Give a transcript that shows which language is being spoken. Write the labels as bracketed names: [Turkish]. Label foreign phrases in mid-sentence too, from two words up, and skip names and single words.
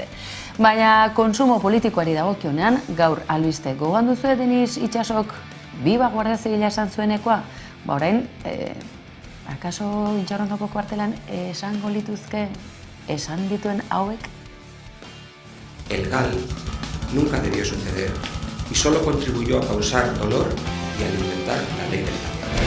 [Basque] Baina konsumo politikoari dagokionean, gaur albiste gogoan duzu Denis Itxasok [Spanish] Biba Guardia Zibila [Basque] esan zuenekoa, ba orain, akaso Intxarrondoko kuartelan esango lituzke esan dituen hauek? [Spanish] El GAL nunca debió suceder y solo contribuyó a causar dolor y a alimentar la ley del cambio.